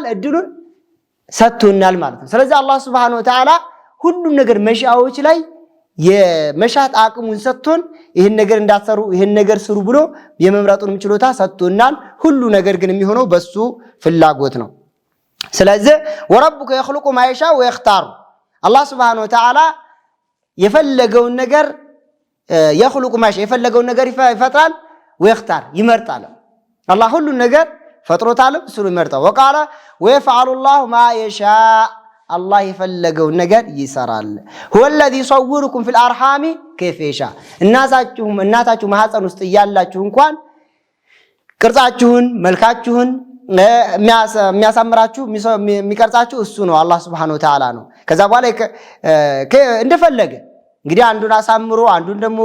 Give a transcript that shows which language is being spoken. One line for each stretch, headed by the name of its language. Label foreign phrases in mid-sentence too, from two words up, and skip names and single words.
Amharic: እድሉን ሰጥቶናል ማለት ነው። ስለዚህ አላህ
Arabic: سبحانه وتعالى
Amharic: ሁሉም ነገር መሺአዎች ላይ የመሻት አቅሙን ሰጥቶን ይሄን ነገር እንዳትሰሩ ይሄን ነገር ስሩ ብሎ የመምረጡን ችሎታ ሰጥቶናል። ሁሉ ነገር ግን የሚሆነው በሱ ፍላጎት ነው። ስለዚህ ወረቡከ
Arabic: يخلق ما يشاء ويختار
Amharic: አላህ
Arabic: سبحانه وتعالى
Amharic: የፈለገውን ነገር
Arabic: يخلق ما يشاء
Amharic: የፈለገውን ነገር ይፈጥራል ويختار ይመርጣል። አላህ ሁሉ ነገር ፈጥሮታል እሱ ይመርጣል። ወቃለ
Arabic: ويفعل الله ما يشاء
Amharic: አላህ የፈለገውን ነገር ይሰራል።
Arabic: هو الذي يصوركم في الارحام كيف يشاء
Amharic: እናታችሁ ማህፀን ውስጥ ያላችሁ እንኳን ቅርጻችሁን መልካችሁን የሚያሳምራችሁ የሚቀርጻችሁ እሱ ነው አላህ
Arabic: سبحانه وتعالى
Amharic: ነው። ከዛ በኋላ እንደፈለገ እንግዲህ አንዱን አሳምሮ አንዱን ደግሞ